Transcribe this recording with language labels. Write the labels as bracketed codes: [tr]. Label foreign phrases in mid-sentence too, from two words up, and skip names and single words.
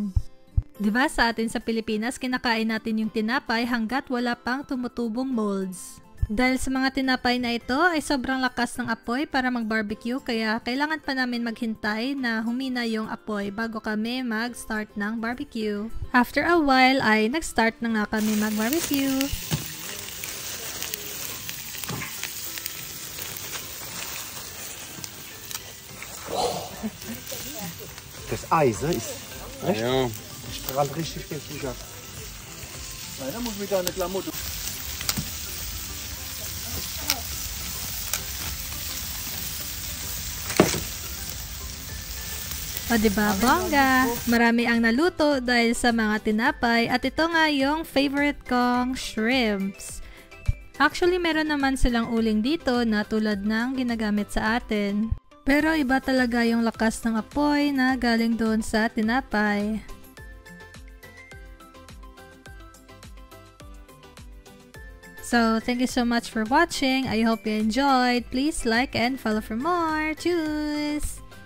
[tl] Diba sa atin sa Pilipinas, kinakain natin yung tinapay hanggat wala pang tumutubong molds. Dahil sa mga tinapay na ito ay sobrang lakas ng apoy para mag-barbecue kaya kailangan pa namin maghintay na humina yung apoy bago kami mag-start ng barbecue. [en] After a while [tl] ay nag-start na nga kami mag-barbecue. [de] Das Eis, ne? Ist recht, ja. Strahlt richtig heftig ab. Nein, da muss ich da eine Klamotte. [tl] O diba, bongga? Marami ang naluto dahil sa mga tinapay at ito nga yung favorite kong shrimps. Actually, meron naman silang uling dito na tulad ng ginagamit sa atin. Pero iba talaga yung lakas ng apoy na galing doon sa tinapay. [en] So, thank you so much for watching. I hope you enjoyed. Please like and follow for more. [de] Tschüss!